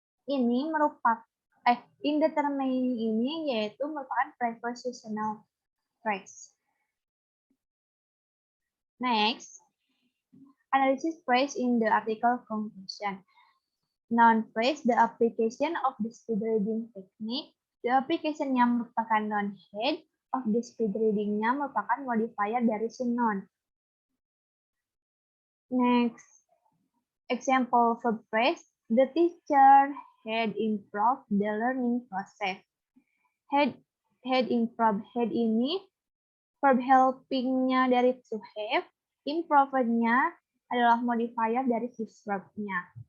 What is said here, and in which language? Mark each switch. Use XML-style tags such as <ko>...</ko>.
<id>Ini merupakan in determining ini yaitu merupakan prepositional phrase.</id> <en>Next, analysis phrase in the article conclusion. Noun phrase, the application of the speed reading technique.</en> <id>The application yang merupakan noun head of the speed reading-nya merupakan modifier dari si noun.</id> <en>Next, example verb phrase, the teacher had improved the learning process.</en> <id>Had improved, had ini verb helping-nya dari to have, improved-nya adalah modifier dari si verb-nya.</id>